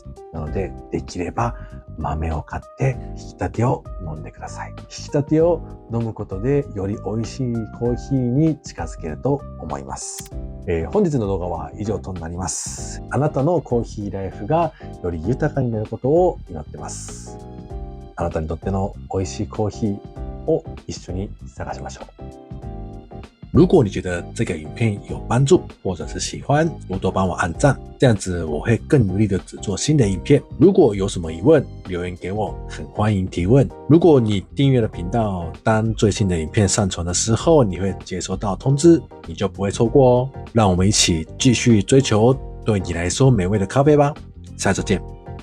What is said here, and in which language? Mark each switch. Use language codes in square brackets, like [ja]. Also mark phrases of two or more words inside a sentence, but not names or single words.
[ja] なので、できれば豆を買って引き立てを飲んでください。引き立てを飲むことでより美味しいコーヒーに近づけると思います。本日の動画は以上となります。あなたのコーヒーライフがより豊かになることを祈ってます。あなたにとっての美味しいコーヒーを一緒に探しましょう。 [zh] 如果你觉得这个影片有帮助或者是喜欢，多多帮我按赞，这样子我会更努力的制作新的影片。如果有什么疑问，留言给我，很欢迎提问。如果你订阅了频道，当最新的影片上传的时候，你会接收到通知，你就不会错过哦。让我们一起继续追求对你来说美味的咖啡吧。下周见。